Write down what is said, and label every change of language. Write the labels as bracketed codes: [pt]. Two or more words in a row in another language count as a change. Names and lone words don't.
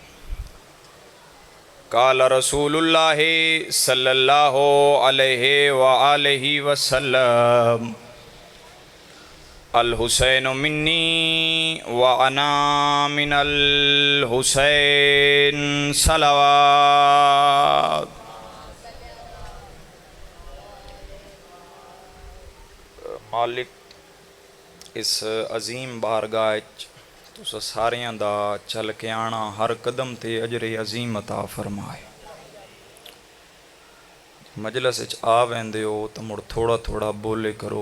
[ar] قال رسول الله صلى الله عليه وآله وسلم الحسين مني وأنا من الحسين. सलावत। [pa] مالک اس عظیم بارگاہ تس ساریاں دا چل کے آنا ہر قدم تے اجر عظیم عطا فرمائے. مجلس آ ویندے ہو تو مڑ تھوڑا تھوڑا بولے کرو.